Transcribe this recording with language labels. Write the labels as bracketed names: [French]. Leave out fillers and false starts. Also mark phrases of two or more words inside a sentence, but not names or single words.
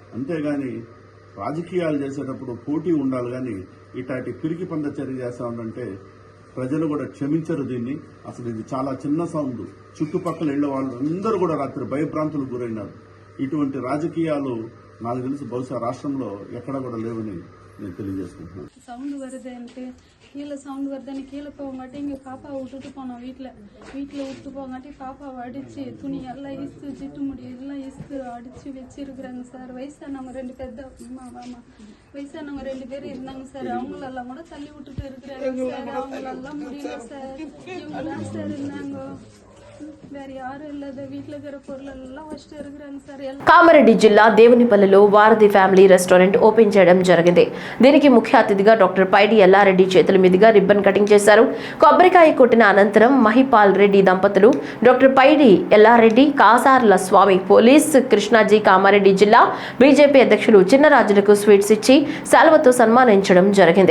[Telugu] అంతేగాని రాజకీయాలు చేసేటప్పుడు పోటీ ఉండాలి కానీ ఇట్లాంటి పిరికి పంద చర్య చేస్తా ఉందంటే ప్రజలు కూడా క్షమించరు దీన్ని. అసలు ఇది చాలా చిన్న సౌండ్, చుట్టుపక్కల ఇళ్ల వాళ్ళు అందరూ కూడా రాత్రి భయభ్రాంతులకు గురైనారు. ఇటువంటి రాజకీయాలు నాకు తెలిసి బహుశా రాష్ట్రంలో ఎక్కడ కూడా లేవని నేను తెలియజేసుకుంటున్నాను. [Tamil] சவுண்டு வருதுன்ட்டு கீழே சவுண்டு வருதுன்னு கீழே போகாட்டி இங்கே பாப்பாவை விட்டுட்டு போனோம். வீட்டில் விட்டு போகாட்டி பாப்பாவை அடித்து துணி எல்லாம் இஸ்து சிட்டு முடி எல்லாம் இஸ்து அடித்து வச்சிருக்கிறாங்க சார். வயசானவங்க 2 பெத்த வயசானவங்க 2 பேர் இருந்தாங்க சார். அவங்களெல்லாம் கூட தள்ளி விட்டுட்டு இருக்கிறாங்க சார். அவங்களெல்லாம் முடியல சார். இவங்க தான் சார் இருந்தாங்க, வேறு யாரும் இல்லாத வீட்டில் இருக்கிற பொருளெல்லாம் வச்சுட்டு இருக்கிறாங்க சார். [Telugu] కామారెడ్డి జిల్లా దేవునిపల్లిలో వారధి ఫ్యామిలీ రెస్టారెంట్ ఓపెన్ చేయడం జరిగింది. దీనికి ముఖ్య అతిథిగా డాక్టర్ పైడి ఎల్లారెడ్డి చేతుల మీదుగా రిబ్బన్ కటింగ్ చేశారు. కొబ్బరికాయ కొట్టిన అనంతరం మహిపాల్ రెడ్డి దంపతులు డాక్టర్ పైడి ఎల్లారెడ్డి, కాసార్ల స్వామి పోలీస్, కృష్ణాజీ కామారెడ్డి జిల్లా బీజేపీ అధ్యక్షులు చిన్నరాజులకు స్వీట్స్ ఇచ్చి శాలువతో సన్మానించడం జరిగింది.